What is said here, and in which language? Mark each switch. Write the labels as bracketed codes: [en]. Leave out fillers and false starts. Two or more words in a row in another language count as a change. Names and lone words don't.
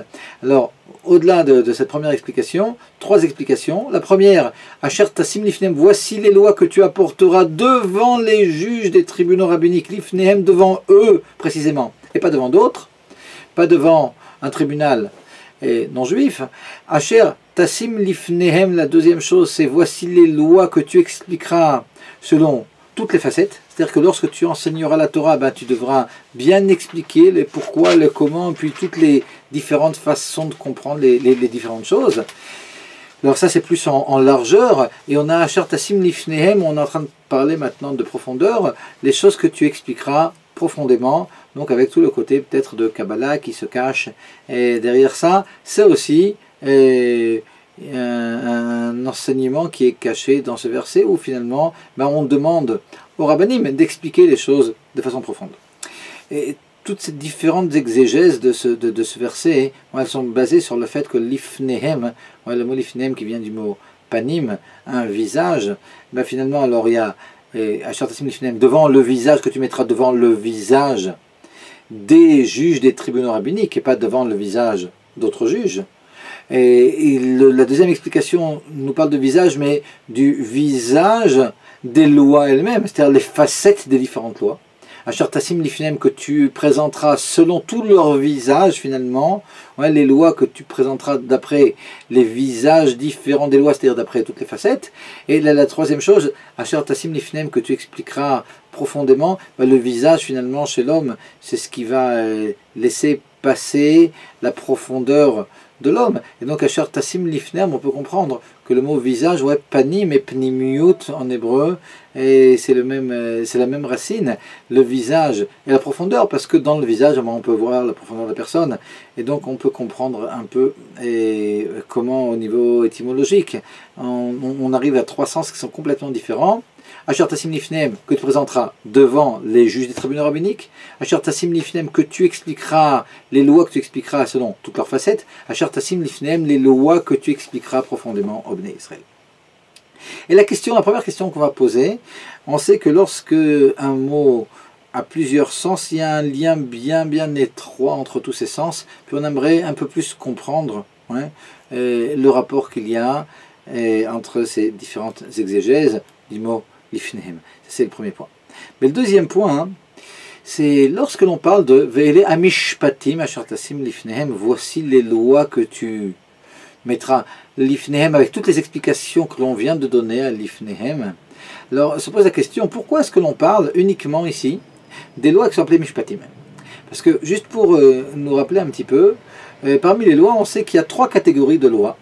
[fr] Alors, au-delà de cette première explication, trois explications. La première, [he] אשר תשים לפניהם, [fr] voici les lois que tu apporteras devant les juges des tribunaux rabbiniques, Lifnehem, devant eux précisément, et pas devant d'autres, pas devant un tribunal non juifs. [he] אשר תשים לפניהם, [fr] la deuxième chose, c'est voici les lois que tu expliqueras selon toutes les facettes. C'est-à-dire que lorsque tu enseigneras la Torah, ben, tu devras bien expliquer les pourquoi, les comment, puis toutes les différentes façons de comprendre les différentes choses. Alors ça c'est plus en largeur, et on a [he] אשר תשים לפניהם, [fr] on est en train de parler maintenant de profondeur, les choses que tu expliqueras profondément, donc avec tout le côté peut-être de Kabbalah qui se cache, et derrière ça, c'est aussi un enseignement qui est caché dans ce verset, où finalement ben, on demande aux rabbinim d'expliquer les choses de façon profonde. Et toutes ces différentes exégèses de ce verset, elles sont basées sur le fait que l'ifnehem, le mot l'ifnehem qui vient du mot panim, un visage, ben finalement alors il y a [he] אשר תשים לפניהם, [fr] devant le visage, que tu mettras devant le visage des juges des tribunaux rabbiniques et pas devant le visage d'autres juges. Et la deuxième explication nous parle de visage, mais du visage des lois elles-mêmes, c'est-à-dire les facettes des différentes lois. [he] אשר תשים לפניהם, [fr] que tu présenteras selon tout leur visage finalement, les lois que tu présenteras d'après les visages différents des lois, c'est-à-dire d'après toutes les facettes. Et la troisième chose, [he] אשר תשים לפניהם, [fr] que tu expliqueras profondément, le visage finalement chez l'homme, c'est ce qui va laisser passer la profondeur de l'homme. [he] Et donc אשר תשים לפניהם, [fr] on peut comprendre que le mot visage, panim et pnimiut en hébreu, et c'est la même racine, le visage et la profondeur, parce que dans le visage, on peut voir la profondeur de la personne, et donc on peut comprendre un peu comment au niveau étymologique, on arrive à trois sens qui sont complètement différents. [he] אשר תשים לפניהם, [fr] que tu présenteras devant les juges des tribunaux rabbiniques. [he] אשר תשים לפניהם, [fr] que tu expliqueras les lois que tu expliqueras selon toutes leurs facettes. [he] אשר תשים לפניהם, [fr] les lois que tu expliqueras profondément au [he] בני ישראל. [fr] Et la première question qu'on va poser, on sait que lorsque un mot a plusieurs sens, il y a un lien bien étroit entre tous ces sens, puis on aimerait un peu plus comprendre le rapport qu'il y a entre ces différentes exégèses du mot lifnehem. C'est le premier point. Mais le deuxième point, c'est lorsque l'on parle de [he] ואלה המשפטים אשר תשים לפניהם, [fr] voici les lois que tu mettras lifnehem, avec toutes les explications que l'on vient de donner à lifnehem. Alors se pose la question, pourquoi est-ce que l'on parle uniquement ici des lois qui sont appelées mishpatim? Parce que juste pour nous rappeler un petit peu, parmi les lois, on sait qu'il y a trois catégories de lois.